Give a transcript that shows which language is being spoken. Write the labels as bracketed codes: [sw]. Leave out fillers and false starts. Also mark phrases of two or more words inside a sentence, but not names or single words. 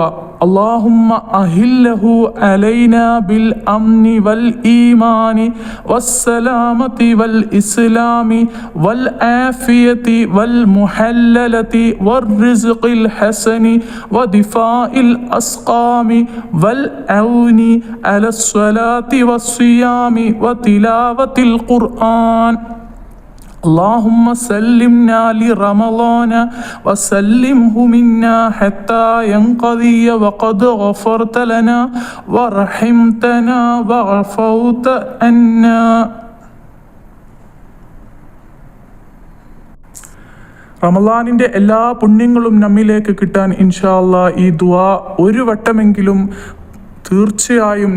[ar] اللهم أهله علينا بالأمن والإيمان والسلامة والإسلام والعافية والمجللة والرزق الحسن ودفع الأسقام والعون على الصلاة والصيام وتلاوة القرآن. اللهم سلمنا لرمضان وسلمه منا حتى ينقضي وقد غفرت لنا ورحمتنا وعفوت عنا. [ml] റമളാനിൻ്റെ എല്ലാ പുണ്യങ്ങളും നമ്മിലേക്ക് കിട്ടാൻ [ar] إن شاء الله [ml] ഈ ദുആ ഒരു വട്ടമെങ്കിലും തീർച്ചയായും